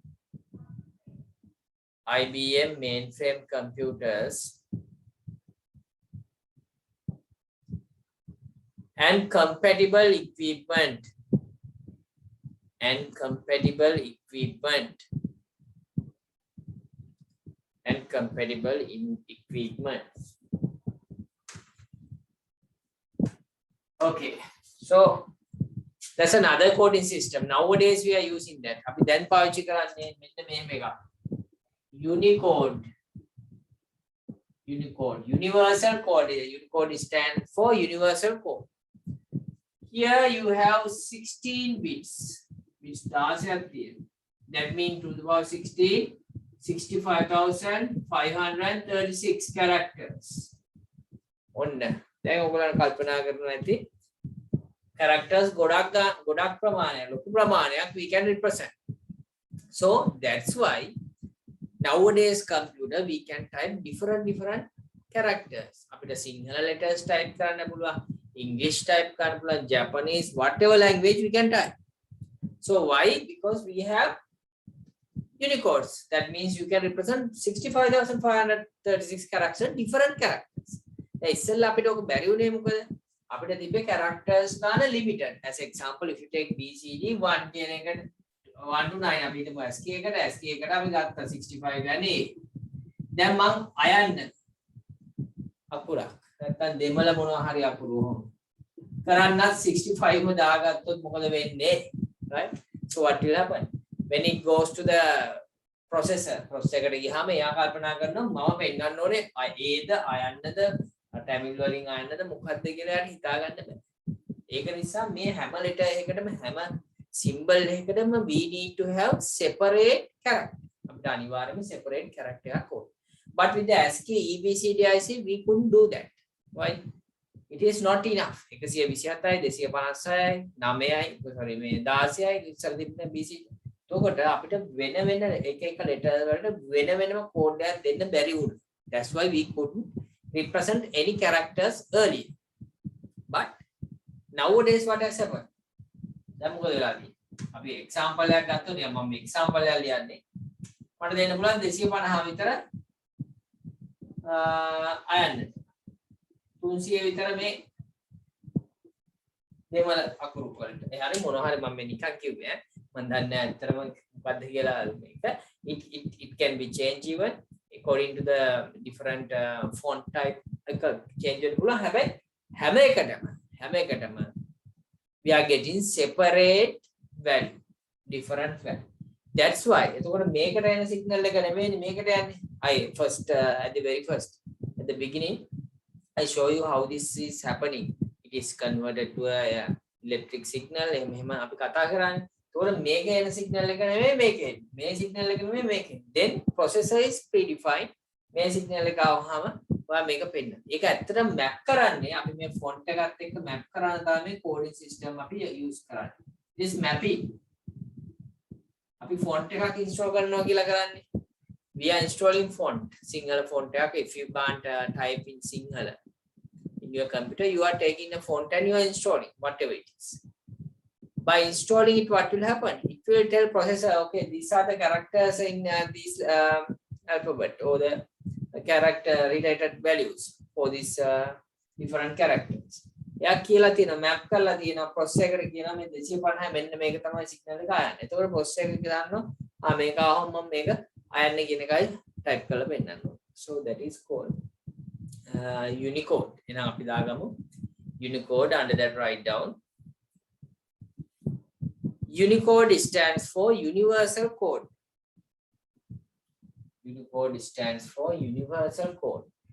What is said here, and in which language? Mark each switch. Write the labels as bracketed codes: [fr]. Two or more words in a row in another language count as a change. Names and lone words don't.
[en] and compatible equipment Okay, so that's another coding system. Nowadays we are using that. [si] අපි දැන් පාවිච්චි කරන්නේ මෙන්න මෙහෙම එකක්. [en] Unicode, universal code. Unicode stands for universal code. Here you have 16 bits. That means to the power 16, 65,536 characters. [si] ඔන්න දැන් ඔයගොල්ලන් කල්පනා කරනවා ඇති characters ගොඩක් ප්‍රමාණයක් ලොකු ප්‍රමාණයක් [en] we can represent. So that's why nowadays computer we can type different characters. [si] අපිට සිංහල [en] letters type [si] කරන්න පුළුවන්, [en] English type [si] කරන්න පුළුවන්, [en] Japanese, whatever language we can type. So why? Because we have Unicodes. That means you can represent 65,536 characters, different characters. [si] ඉස්සෙල්ලා අපිට ඔක බැරි උනේ මොකද? අපිට තිබ්බේ characters ගාන limited. [en] As example, if you take BCD 1 [si] කියන එකට 1 to 9 අපි හිතමු ASCII එකට අපි ගත්තා 65 ගන්නේ. දැන් මං අයන්න අකුරක් නැත්තම් දෙමළ මොනවා හරි අකුරු කරන්නත් 65ම දාගත්තොත් මොකද වෙන්නේ? [en] Right? So what will happen? When it goes to the processor [si] එකට ගියාම එයා කල්පනා කරනවා මම පෙන්නන්න ඕනේ ඒද අයන්නද Tamil වලින් අයන්නද මොකක්ද කියලා හිතා ගන්න බෑ. ඒක නිසා මේ හැම letter එකකටම හැම symbol එකකටම [en] we need to have separate character. [si] අපිට අනිවාර්යයෙන්ම [en] separate character [si] එකක් ඕනේ. [en] But with the ASCII EBCDIC we couldn't do that. Why? It is not enough. [si] 127යි 256යි 9යි sorry මේ 16යි ඉස්සර තිබ්බ BCD. එතකොට අපිට වෙන එක letter වලට වෙනම code එකක් දෙන්න බැරි වුණා. [en] That's why we couldn't represent any characters earlier. But nowadays what has happened? [si] දැන් මොකද වෙලා තියෙන්නේ? අපි example එකක් ගත්තොත් මම මේ example එක ලියන්නේ. මට දෙන්න පුළුවන් 250 විතර අයන්න. 300 විතර මේ දෙමළ අකුරු වලට. ඒ හරිය මොනවා හරි මම මේ නිකන් කිව්වේ. මම දන්නේ ඇත්තටම මොකද්ද කියලා මේක. [en] It can be changed even according to the different font type එක change [si] වෙන්න පුළුවන්. හැබැයි හැම එකටම [en] we are getting separate value, different value. That's why [si] එතකොට මේකට එන signal එක නෙමෙයි මේකට යන්නේ. [en] First at the very first at the beginning I show you how this is happening. It is converted to a electric signal. [si] එහෙම අපි කතා කරන්නේ. එතකොට මේක එන signal එක නෙමෙයි මේකේ. මේ signal එක නෙමෙයි මේකේ. [en] Then processor is predefined. [si] මේ signal එක ආවම ඔයා මේක පෙන්නන. ඒක ඇත්තටම map කරන්නේ අපි මේ font එකත් එක්ක map කරන තමයි [en] coding system [si] අපි use කරන්නේ. [en] This mapping [si] අපි font එකක් install කරනවා කියලා කරන්නේ. [en] We are installing font, Sinhala font එකක්. If you can't type in Sinhala in your computer, you are taking a font and you are installing whatever it is. By installing it, what will happen? It will tell processor, okay, these are the characters in this alphabet or the character related values for these different characters. [si] එයා කියලා තියෙනවා map කරලා තියෙනවා processor එකට කියනවා මේ 250 මෙන්න මේක තමයි signal එක ආයන්නේ. එතකොට processor එක දාන්නවා මේක ආවම මම මේක ආයන්නේ කියන එකයි type කරලා පෙන්නන්න ඕනේ. [en] So that is called Unicode. Unicode, under that write down. Unicode stands for Universal Code. Unicode stands for Universal Code.